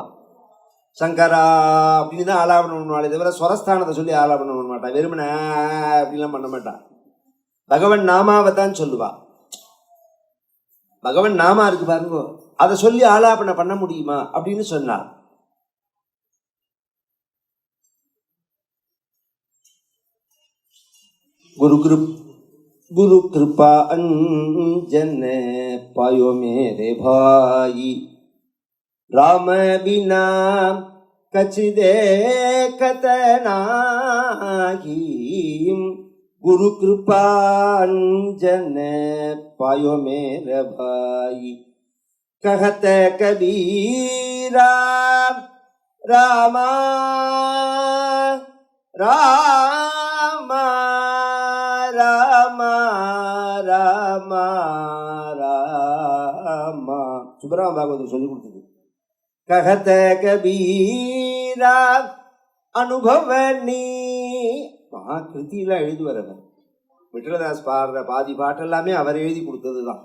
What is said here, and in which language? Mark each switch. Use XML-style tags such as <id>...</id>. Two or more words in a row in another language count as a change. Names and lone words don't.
<ta>சங்கரா அப்படின்னு தான் ஆலாபனம் பண்ணுவாள். தவிர ஸ்வரஸ்தானத்தை சொல்லி ஆலாபனம் பண்ண மாட்டான். வெறுமன அப்படிலாம் பண்ண மாட்டான். பகவன் நாமாவை தான் சொல்லுவா. பகவன் நாமா இருக்கு பாருங்க, அதை சொல்லி ஆலாபனை பண்ண முடியுமா அப்படின்னு சொன்னார்.</ta> <hi>गुरु कृपा अंजन पायो मेरे भाई, राम बिना कछ देखत नाही। गुरु कृपा अंजन पायो मेरे भाई, कहत कबीरा रामा रामा रामा रामा रामा.</hi> <ta>சுப்பராம பாகவதர் சொல்லி கொடுத்தது.</ta> <hi>कहत कबीरा</hi> <ta>அனுபவனி. மகாகிருதியில எழுதுவரவர் விட்டலதாஸ் பாடுற பாதி பாட்டெல்லாமே அவர் எழுதி கொடுத்ததுதான்.</ta>